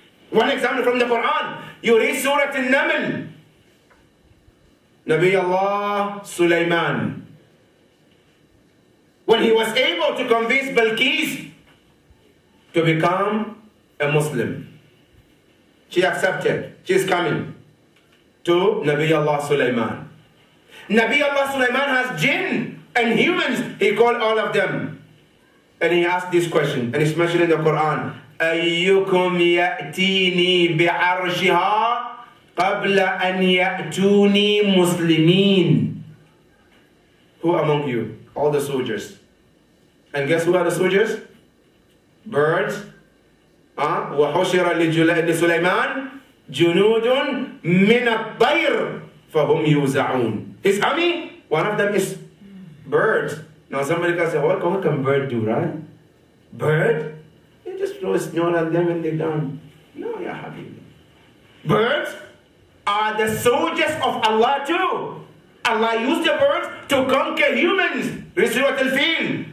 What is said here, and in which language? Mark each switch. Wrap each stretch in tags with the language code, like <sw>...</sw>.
<en>One example from the Quran, you read Surah Al-Naml. Nabi Allah Sulaiman, when he was able to convince Balqis to become a Muslim, she accepted. She's coming to Nabi Allah Sulaiman. Nabi Allah Sulaiman has jinn and humans. He called all of them. And he asked this question, and it's mentioned in the Quran.</en> <ar>أيكم يأتيني بعرشها قبل أن يأتوني مسلمين.</ar> <en>Who among you? All the soldiers. And guess who are the soldiers? Birds.</en> <ar>وحشر لسليمان جنود من الطير فهم يوزعون.</ar> <en>His army, one of them is birds. Now somebody can say, what can bird do, right? Bird? Just throw snow at them and they're done. No, ya habibi. Birds are the soldiers of Allah too. Allah used the birds to conquer humans. Surah Al-Fil.</en>